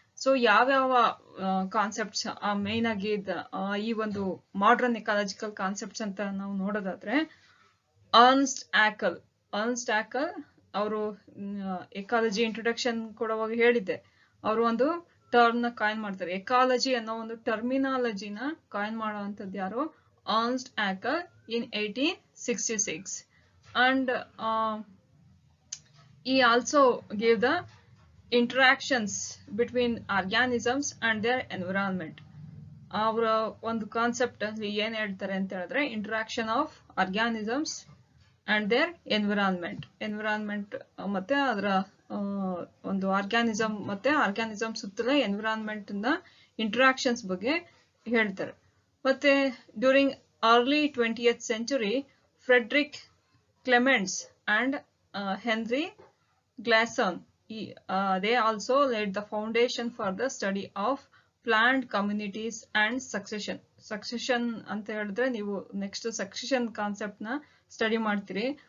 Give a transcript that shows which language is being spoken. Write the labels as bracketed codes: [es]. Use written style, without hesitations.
[kn] So ಯಾವ್ಯಾವ concepts main ಆಗಿ ಈ ಒಂದು ಮಾಡರ್ನ್ ಎಕಾಲಜಿಕಲ್ ಕಾನ್ಸೆಪ್ಟ್ಸ್ ಅಂತ ನಾವು ನೋಡೋದಾದ್ರೆ ಅರ್ನ್ಸ್ಟ್ ಆಕಲ್ ಅವರು ಎಕಾಲಜಿ ಇಂಟ್ರೊಡಕ್ಷನ್ ಕೊಡುವಾಗ ಹೇಳಿದ್ದೆ, ಅವರು ಒಂದು ಟರ್ಮ್ ನ ಕಾಯಿನ್ ಮಾಡ್ತಾರೆ. ಎಕಾಲಜಿ ಅನ್ನೋ ಒಂದು ಟರ್ಮಿನಾಲಜಿನ ಕಾಯಿನ್ ಮಾಡುವಂತದ್ದು ಯಾರು? [en] Ernst Haeckel in 1866. And he also gave the interactions between organisms and their environment. [kn] ಅವರ ಒಂದು ಕಾನ್ಸೆಪ್ಟ್ ಅಲ್ಲಿ ಏನ್ ಹೇಳ್ತಾರೆ ಅಂತ ಹೇಳಿದ್ರೆ, [en] interaction of organisms and their environment [kn] ಮತ್ತೆ ಅದರ ಒಂದು ಆರ್ಗ್ಯಾನಿಸಮ್ ಮತ್ತೆ ಆರ್ಗ್ಯಾನಿಸಮ್ ಸುತ್ತಲೇ ಎನ್ವಿರಾನ್ಮೆಂಟ್ ನ ಇಂಟ್ರಾಕ್ಷನ್ಸ್ ಬಗ್ಗೆ ಹೇಳ್ತಾರೆ. [en] ಮತ್ತೆ during early 20th century, Frederick Clements and Henry Glasson, they also laid the foundation for the study of plant communities and succession. [kn] Succession ಅಂತ ಹೇಳಿದ್ರೆ ನೀವು ನೆಕ್ಸ್ಟ್ ಸಕ್ಸೆಷನ್ ಕಾನ್ಸೆಪ್ಟ್ ನ ಸ್ಟಡಿ ಮಾಡ್ತೀರಿ.